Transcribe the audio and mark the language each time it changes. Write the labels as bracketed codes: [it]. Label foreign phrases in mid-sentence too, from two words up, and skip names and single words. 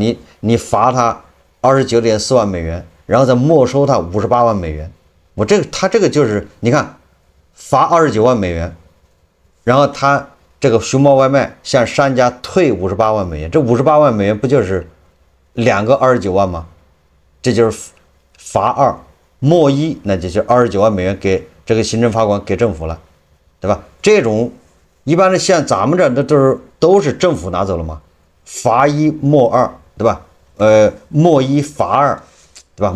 [zh] 你罰他29.4萬美元，然後再沒收他58萬美元。他這個就是你看罰29萬美元，然後他這個熊貓外賣向商家退58萬美元，這58萬美元不就是2個29萬嗎？這就是罰2莫1，那就是29萬美元給這個行政法官給政府了，對吧？這種一般的像咱們這都是政府拿走了嘛，罰1莫2，對吧？莫1罰2，對吧？